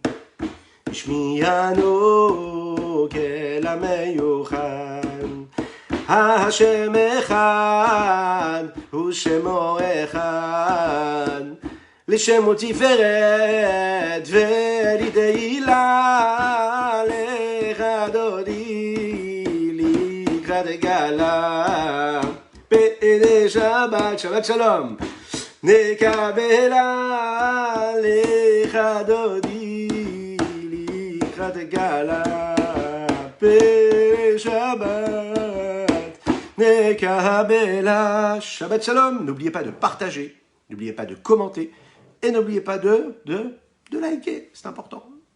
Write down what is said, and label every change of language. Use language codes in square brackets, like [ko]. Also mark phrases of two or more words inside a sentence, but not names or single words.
[he] השמיענו כלם מיוחד, השם אחד ושמו אחד, לשם ותפארת ולתהילה, לך דודי לקראת גאלה פני שבת, שבת שלום נקבלה, לך דודי לקראת גאלה פני שבת נקבלה. שבת שלום. [fr] N'oubliez pas de partager, n'oubliez pas de commenter, et n'oubliez pas de liker, c'est important.